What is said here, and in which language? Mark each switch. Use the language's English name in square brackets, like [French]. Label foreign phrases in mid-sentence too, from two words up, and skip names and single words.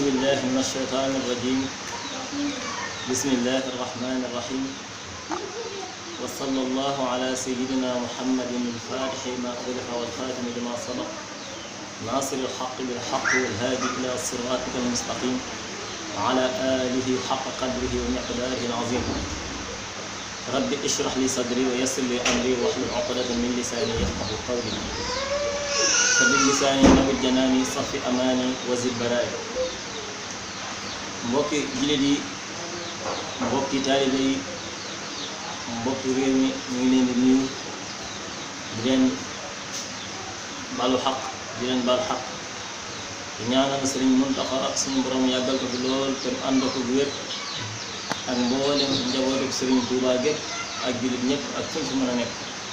[Arabic] بالله من الشيطان الرجيم بسم الله الرحمن الرحيم وصلى الله على سيدنا محمد الفاتح ما أغلق والخاتم لما سبق ناصر الحق بالحق والهادي إلى صراطك المستقيم وعلى آله حق قدره ومقداره العظيم رب اشرح لي صدري ويسر لي أمري واحلل عقدة من لساني يفقهوا قولي فبال لساني نوّر جناني صفّ أماني وسرّ برائي [Wolof] mbokki jullit yi mbokki taalibe yi mbokki réew mi ñu ngi leen di nuyu di leen balu xaq di leen bal xaq di ñaanal Sëriñ Muntaxa suñu borom yàggal ko fi lool te mu ànd ko bu wér ak mboolem njabootu Sëriñ Tuubaa gépp ak jullit ñëpp ak fuñ fi mën a nekk.